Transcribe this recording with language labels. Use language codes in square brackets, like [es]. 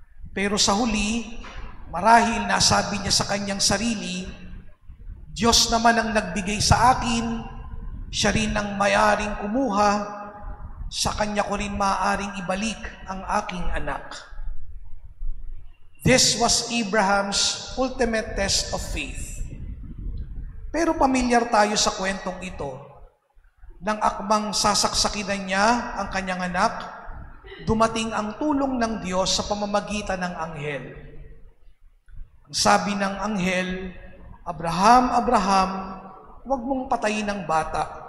[tl] Pero sa huli, marahil nasabi niya sa kanyang sarili, Diyos naman ang nagbigay sa akin, siya rin ang maaaring kumuha, sa kanya ko rin maaaring ibalik ang aking anak. [en] This was Abraham's ultimate test of faith. [tl] Pero pamilyar tayo sa kwentong ito. Nang akmang sasaksakinan niya ang kanyang anak, dumating ang tulong ng Diyos sa pamamagitan ng anghel. Ang sabi ng anghel, Abraham, Abraham, huwag mong patayin ang bata.